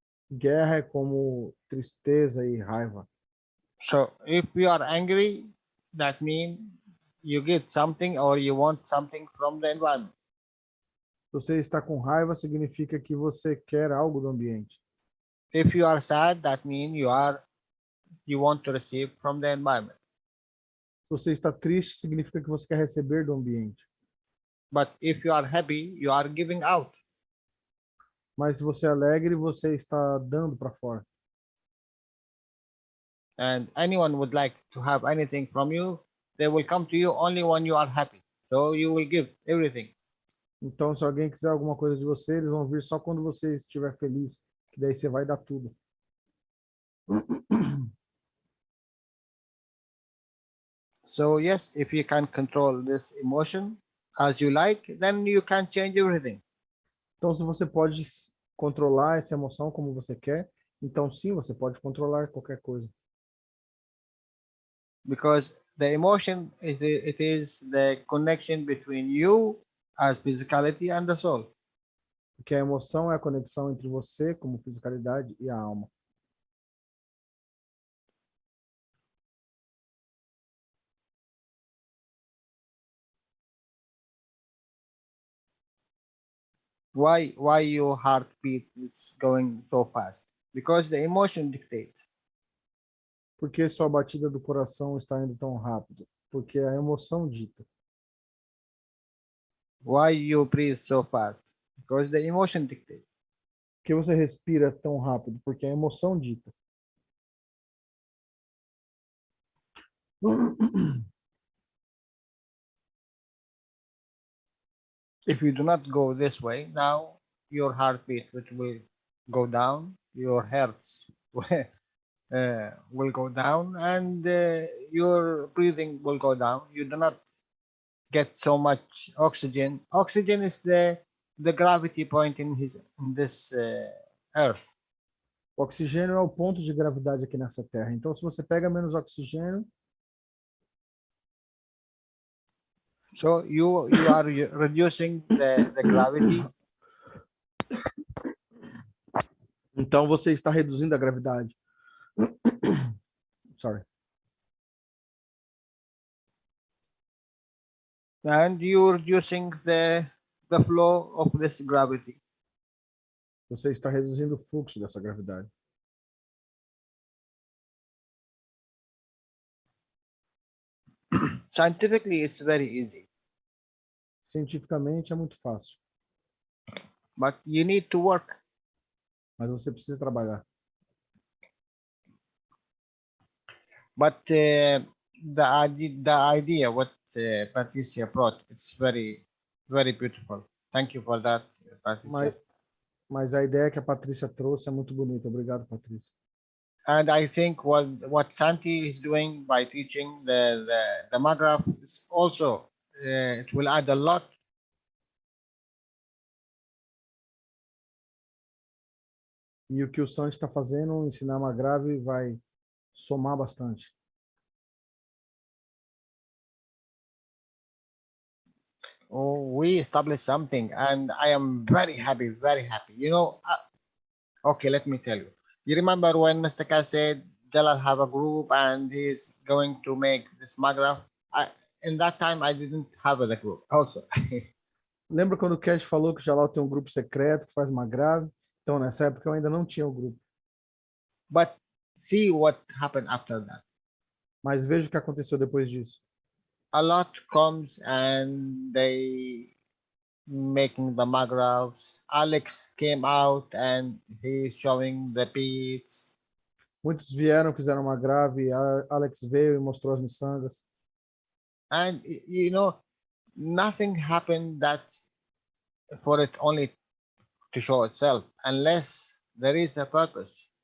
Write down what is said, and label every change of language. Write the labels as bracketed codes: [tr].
[pt] Guerra é como tristeza e raiva. [en] So if you are angry, that means you get something or you want something from the environment. [pt] Se você está com raiva, significa que você quer algo do ambiente. [en] If you are sad, that means you want to receive from the environment. [pt] Se você está triste, significa que você quer receber do ambiente. [en] But if you are happy, you are giving out. [pt] Mas se você é alegre, você está dando para fora. [en] And anyone would like to have anything from you, they will come to you only when you are happy. So you will give everything. [pt] Então, se alguém quiser alguma coisa de você, eles vão vir só quando você estiver feliz, que daí você vai dar tudo. [en] So yes, if you can control this emotion as you like, then you can change everything. [pt] Então, se você pode controlar essa emoção como você quer, então sim, você pode controlar qualquer coisa. [en] Because the emotion is the connection between you as physicality and the soul. [pt] Porque a emoção é a conexão entre você como fisicalidade e a alma. [en] Why your heartbeat is going so fast? Because the emotion dictates. [pt] Por que sua batida do coração está indo tão rápido? Porque a emoção dita. [en] Why you breathe so fast? Because the emotion dictates. [pt] Por que você respira tão rápido? Porque a emoção dita. [en] If you do not go this way, now your heartbeat will go down, your hearts will go down, and your breathing will go down. You do not get so much oxygen. Oxygen is the gravity point in this earth. [pt] O oxigênio é o ponto de gravidade aqui nessa Terra. Então, se você pega menos oxigênio, [en] So you are reducing the gravity. [pt] Então você está reduzindo a gravidade. [en] Sorry. And you're reducing the flow of this gravity. [pt] Você está reduzindo o fluxo dessa gravidade. [en] Scientifically, it's very easy. [pt] Cientificamente é muito fácil. [en] But you need to work. [pt] Mas você precisa trabalhar. [en] But the idea what Patricia brought, it's very, very beautiful. Thank you for that, Patricia. [pt] Mas a ideia que a Patrícia trouxe é muito bonita. Obrigado, Patrícia. [en] And I think what Santi is doing by teaching the MAGRAPH is also, it will add a lot. [pt] E o que o Santi está fazendo, ensinar uma grave, vai somar bastante. [en] Oh, we established something, and I am very happy, very happy. You know, okay, let me tell you. You remember when Mr. Keshe said Jalal have a group and he's going to make this MAGRAPH? In that time, I didn't have the group also. [pt] Lembra quando o Keshe falou que o Jalal tem um grupo secreto que faz uma grave? Então, nessa época, eu ainda não tinha o grupo. [en] But see what happened after that. [pt] Mas veja o que aconteceu depois disso. [en] A lot comes and they making the MAGRAPHs. Alex came out and he's showing the beats. [pt] Muitos vieram, fizeram uma grave. Alex veio e mostrou as miçangas. [en] And you know, nothing happened that for it only to show itself, unless there is a purpose.